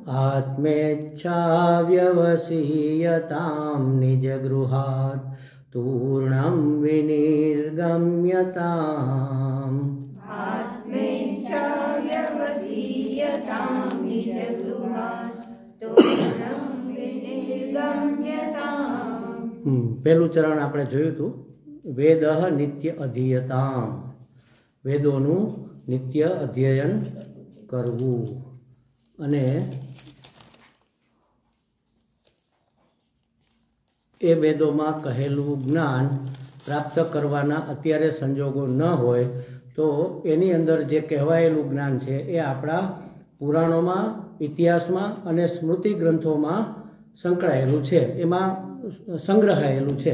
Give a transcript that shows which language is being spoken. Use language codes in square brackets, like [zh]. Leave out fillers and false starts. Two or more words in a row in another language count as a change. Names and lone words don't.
[sa] आत्मेच्छाव्यवसीयतां निजगृहात् तूर्णं विनिर्गम्यताम्। आत्मेच्छाव्यवसीयतां निजगृहात् तूर्णं विनिर्गम्यताम्। [gu] પહેલું ચરણ આપણે જોયું હતું, [sa] વેદઃ નિત્ય અધીયતામ, [gu] વેદોનું નિત્ય અધ્યયન કરવું. અને એ વેદોમાં કહેલું જ્ઞાન પ્રાપ્ત કરવાના અત્યારે સંજોગો ન હોય તો એની અંદર જે કહેવાયેલું જ્ઞાન છે એ આપણા પુરાણોમાં, ઇતિહાસમાં અને સ્મૃતિ ગ્રંથોમાં સંકળાયેલું છે, એમાં સંગ્રહાયેલું છે.